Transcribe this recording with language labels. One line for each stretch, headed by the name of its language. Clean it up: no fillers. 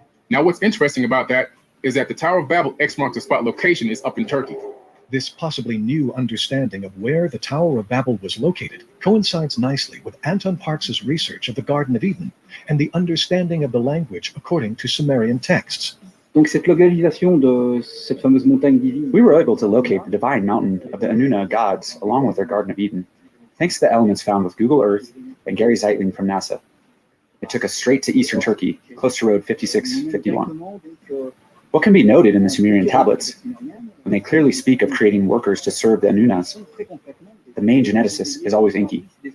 English: Now, what's interesting about that is that the Tower of Babel X marks the spot location is up in Turkey. This possibly new understanding of where the Tower of Babel was located coincides nicely with Anton Parks's research of the Garden of Eden and the understanding of the language according to Sumerian texts.
French: Donc cette localisation de cette fameuse montagne divine.
English: We were able to locate the divine mountain of the Anuna gods along with their Garden of Eden, thanks to the elements found with Google Earth and Gary Zeitling from NASA. It took us straight to eastern Turkey, close to Road 5651. What can be noted in the Sumerian tablets, when they clearly speak of creating workers to serve the Anunas, the main geneticist is always Enki.